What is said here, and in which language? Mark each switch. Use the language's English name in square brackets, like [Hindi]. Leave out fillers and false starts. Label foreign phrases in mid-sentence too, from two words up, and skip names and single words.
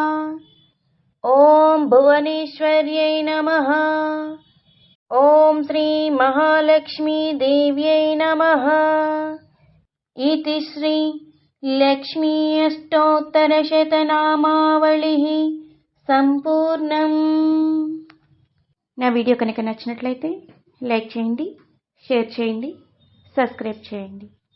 [Sanskrit] ॐ भुवनेश्वर्यै नमः। ॐ श्रीमहालक्ष्मीदेव्यै नमः। इति श्री लक्ष्मी अष्टोत्तरशतनामावళిः సంపూర్ణం. [Telugu] నా వీడియో కనుక నచ్చినట్లయితే లైక్ చేయండి, షేర్ చేయండి, సబ్స్క్రైబ్ చేయండి.